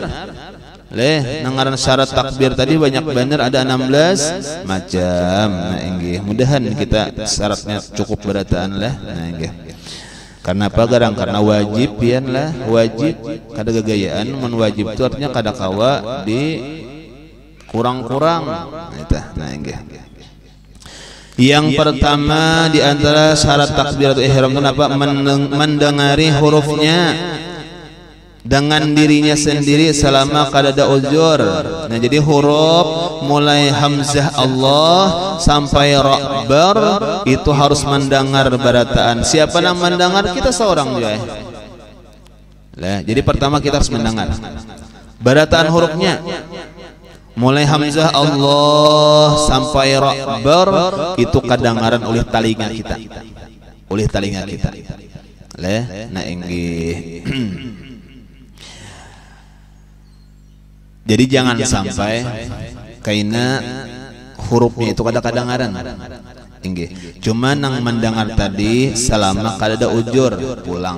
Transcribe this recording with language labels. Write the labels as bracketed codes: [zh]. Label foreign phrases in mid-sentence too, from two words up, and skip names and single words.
[bjn] Nangaran syarat takbir tadi banyak benar ada 16 macam. Nah inggih mudahan kita syaratnya cukup berataan lah. Nah inggih. Karena apa garang? Karena wajib pian lah, wajib kada gagayaan mun wajib itu artinya kada kawa di kurang-kurang. Nah inggih. [id] Yang pertama di antara syarat [ar] تكبيرة الإحرام [id] itu apa? Mendengari hurufnya dengan dirinya sendiri selama kada ada uzur. [bjn] Nah jadi huruf mulai hamzah Allah sampai ra itu harus mendengar barataan. [id] Siapa yang mendengar? Kita seorang juga. [bjn] Jadi pertama kita harus mendengar barataan hurufnya. [id] Mulai hamzah Allah sampai ra itu kedengaran oleh telinga kita. [bjn] Nah inggih. Jadi jangan sampai kaina hurufnya itu kada kadengaran. Inggih. Cuma nang mendengar tadi selama kada ada ujur pulang.